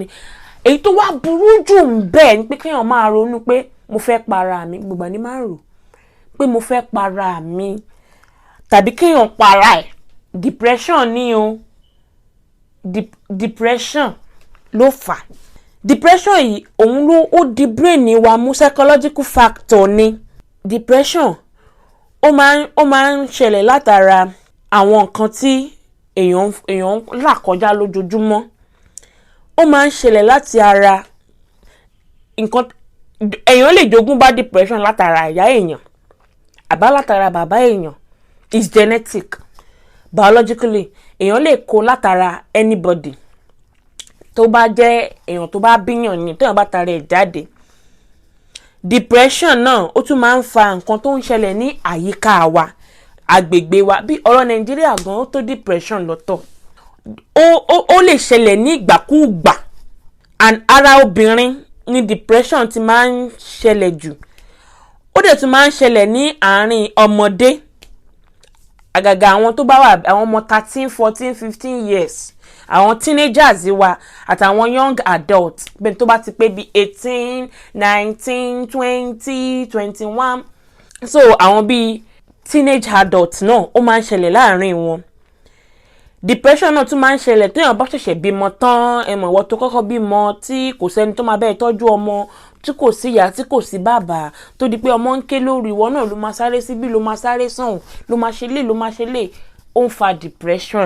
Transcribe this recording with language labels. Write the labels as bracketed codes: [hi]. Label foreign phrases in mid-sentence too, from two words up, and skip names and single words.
[yo] Èyí tó wá burú jù ń bẹ ni pé kéèyàn máa ronú pé mo fẹ́ para mi, gbogbo àní máa rò pé mo fẹ́ para mi tàbí kéèyàn para ẹ̀, depression ni o. Depression ló fà. Depression yìí òun ló ó di brain wa mú, [en] psychological factor ni. [yo] Depression ó máa ń ṣẹlẹ̀ látara àwọn nǹkan tí èèyàn là kọjá lójoojúmọ́. Ó máa ń ṣẹlẹ̀ láti ara nǹkan èèyàn lè jogún bá depression látara ìyá èèyàn àbá látara bàbá èèyàn. [en] It's genetic. [yo] Biologically èèyàn lè kó látara anybody tó bá jẹ́ èèyàn tó bá bíyàn ni, téèyàn bá tara ẹ̀ jáde. Depression náà ó tún máa ń fa nǹkan tó ń ṣẹlẹ̀ ní àyíká wa, agbègbè wa. Bí ọ̀rọ̀ Nàìjíríà gan ó tó depression lọ́tọ̀. ó lè ṣẹlẹ̀ ní ìgbàkúùgbà, and ara obìnrin ni depression ti máa ń ṣẹlẹ̀ jù. Ó dẹ̀ tún máa ń ṣẹlẹ̀ ní àárín ọmọdé, àgàgà àwọn tó bá wà àwọn ọmọ 13, 14, 15 years, àwọn teenagers wa àtàwọn [en] young adults [yo] bẹ́ẹ̀ tó bá ti pé bí 18, 19, 20, 21. So àwọn bí [en] teenage adults [yo] náà ó máa ń ṣẹlẹ̀ láàárín wọn. Depression náà tún máa ń ṣẹlẹ̀ téèyàn bá ṣẹ̀ṣẹ̀ bímọ tán, ẹ̀mọ̀ ìwọ tó kọ́kọ́ bímọ tí kò sẹ́ni tó máa bẹ́ẹ̀ tọ́jú ọmọ, tí kò sí ìyá tí kò sí bàbá, tó di pé ọmọ ń ké lórí ìwọ náà ló máa sáré síbí, ló máa sáré sọ̀hún, ló máa ṣe lé, ló máa ṣe lé, ó ń fa depression.